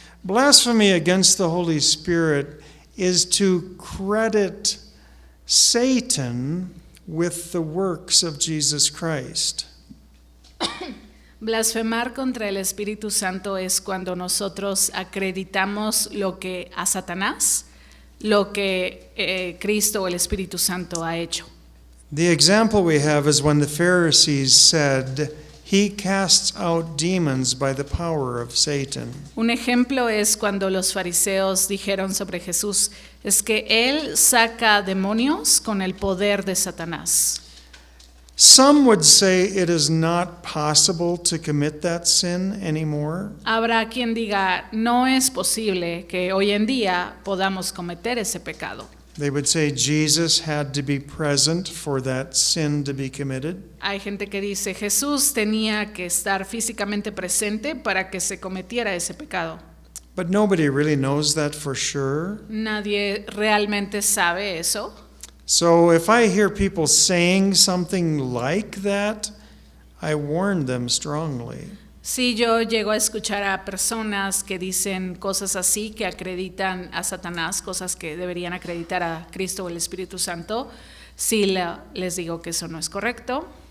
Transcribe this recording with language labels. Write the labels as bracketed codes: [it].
[en] Blasphemy against the Holy Spirit is to credit Satan with the works of Jesus Christ. [es] Blasfemar contra el Espíritu Santo es cuando nosotros acreditamos lo que a Satanás, lo que Cristo o el Espíritu Santo ha hecho. [en] The example we have is when the Pharisees said, "He casts out demons by the power of Satan." [es] Un ejemplo es cuando los fariseos dijeron sobre Jesús, es que Él saca demonios con el poder de Satanás. [en] Some would say it is not possible to commit that sin anymore. [es] Habrá quien diga, no es posible que hoy en día podamos cometer ese pecado. [en] They would say Jesus had to be present for that sin to be committed. [es] Hay gente que dice, Jesús tenía que estar físicamente presente para que se cometiera ese pecado. [en] But nobody really knows that for sure. [es] Nadie realmente sabe eso. [en] So if I hear people saying something like that, I warn them strongly. [es] Si yo llego a escuchar a personas que dicen cosas así, que acreditan a Satanás, cosas que deberían acreditar a Cristo o el Espíritu Santo, sí les digo que eso no es correcto.